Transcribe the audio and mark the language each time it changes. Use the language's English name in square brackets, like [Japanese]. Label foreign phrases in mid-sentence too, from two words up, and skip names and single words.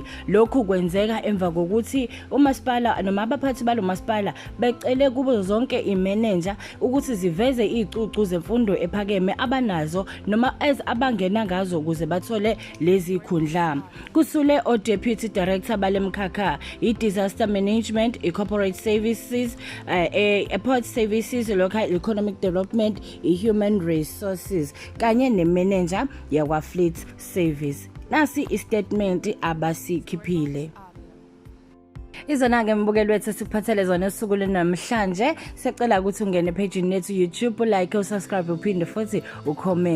[Zulu] Lokhu kwenzeka emva kokuthi umasipala noma abaphathi balomasipala becele kubo zonke imanager ukuthi ziveze izicucu zemfundo ephakeme abanazo noma abangena ngazo ukuze bathole lezi khundla. Kusule o-Deputy Director balemkhakha i- [English] Disaster Management, [Zulu] i- [English] Corporate Services, Airport Services, Local Economic Development, Human Resources [Zulu] kanye nemanager yakwa [English] Fleet Service. [Zulu] Nasi istatement abasikhiphile. Izona ke mbukeli wethu sikuphathele zona usuku namhlanje. Sicela ukuthi ungene page yethu YouTube, [English] like, subscribe [Zulu] uphinde futhi ucomment.